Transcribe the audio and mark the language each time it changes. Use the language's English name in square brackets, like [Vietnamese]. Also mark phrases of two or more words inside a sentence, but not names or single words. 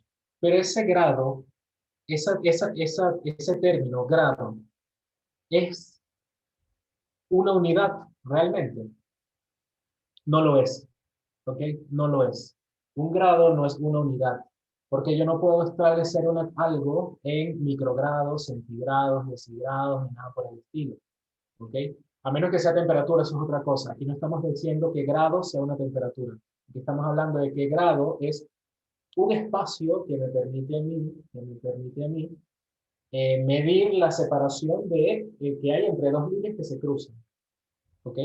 [Spanish] Pero ese grado, ese término, grado, es una unidad realmente. No lo es, ¿ok? No lo es. Un grado no es una unidad, porque yo no puedo establecer algo en microgrados, centigrados, decigrados, ni nada por el estilo, ¿ok? A menos que sea temperatura, eso es otra cosa. Aquí no estamos diciendo que grado sea una temperatura. Aquí estamos hablando de que grado es un espacio que me permite a mí medir la separación que hay entre dos líneas que se cruzan, ¿ok?